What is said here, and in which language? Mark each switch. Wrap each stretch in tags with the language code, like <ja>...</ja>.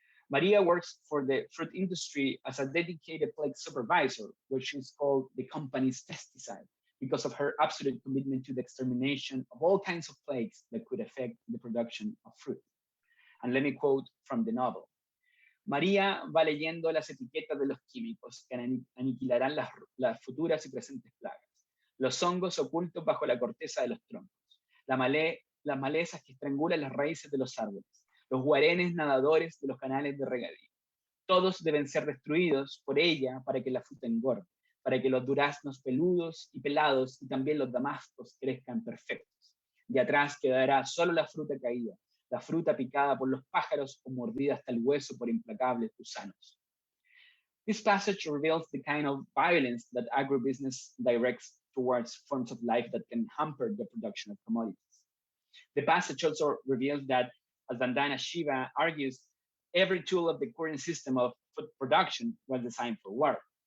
<en>Maria works for the fruit industry as a dedicated plague supervisor, where she's called the company's pesticide because of her absolute commitment to the extermination of all kinds of plagues that could affect the production of fruit. And let me quote from the novel.</en> <es>María va leyendo las etiquetas de los químicos que aniquilarán las futuras y presentes plagas, los hongos ocultos bajo la corteza de los troncos, las malezas que estrangulan las raíces de los árboles, los guarenes nadadores de los canales de regadío. Todos deben ser destruidos por ella para que la fruta engorde, para que los duraznos peludos y pelados y también los damascos crezcan perfectos. De atrás quedará solo la fruta caída, la fruta picada por los pájaros o mordida hasta el hueso por implacables gusanos.</es> <en>This passage reveals the kind of violence that agribusiness directs towards forms of life that can hamper the production of commodities. The passage also reveals that, as Vandana Shiva argues, every tool of the current system of food production was designed for war.</en>